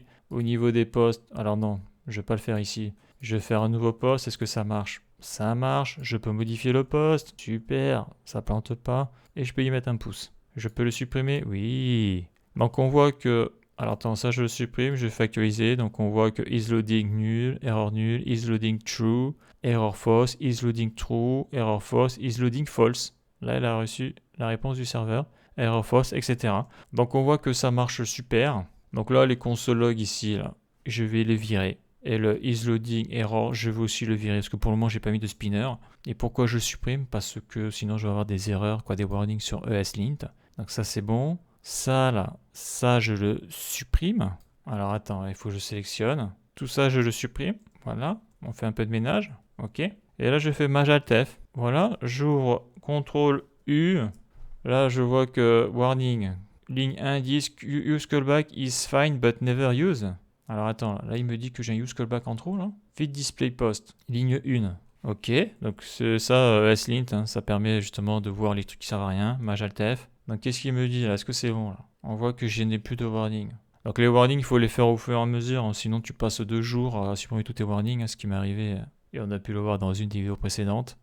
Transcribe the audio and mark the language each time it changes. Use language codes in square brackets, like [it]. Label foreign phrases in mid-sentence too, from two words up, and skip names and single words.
[fr] Au niveau des posts, alors non, je vais pas le faire ici. Je vais faire un nouveau post, est-ce que ça marche? Ça marche, je peux modifier le post, super, ça plante pas. Et je peux y mettre un pouce. Je peux le supprimer? Oui. Donc on voit que... Alors attends, ça je le supprime, je vais factoriser. Donc on voit que [en] isLoading nul, error nul, isLoading true, error false, isLoading true, error false, isLoading false. [fr] Là, elle a reçu la réponse du serveur, [en] error false, [fr] etc. Donc on voit que ça marche super. Donc là, les [en] console logs [fr] ici, là, je vais les virer. Et le isLoading error, je vais aussi le virer parce que pour le moment, j'ai pas mis de spinner. Et pourquoi je le supprime? Parce que sinon, je vais avoir des erreurs, des warnings sur ESLint. Donc ça, c'est bon. Ça, là, ça, je le supprime. Alors attends, il faut que je sélectionne. Tout ça, je le supprime. Voilà, on fait un peu de ménage. Ok. Et là, je fais Maj Alt F. Voilà, j'ouvre CTRL U. Là, je vois que warning. Ligne 1, [en] disk, use callback is fine but never use. [fr] Alors attends, là il me dit que j'ai un use callback en trop là. Feed display post, ligne 1. Ok, donc c'est ça, slint, hein, ça permet justement de voir les trucs qui servent à rien. Maj Alt F. Donc qu'est-ce qu'il me dit là? Est-ce que c'est bon là? On voit que je n'ai plus de warning. Donc les warnings, il faut les faire au fur et à mesure, hein, sinon tu passes 2 jours à supprimer tous tes warnings, hein, ce qui m'est arrivé et on a pu le voir dans une des vidéos précédentes.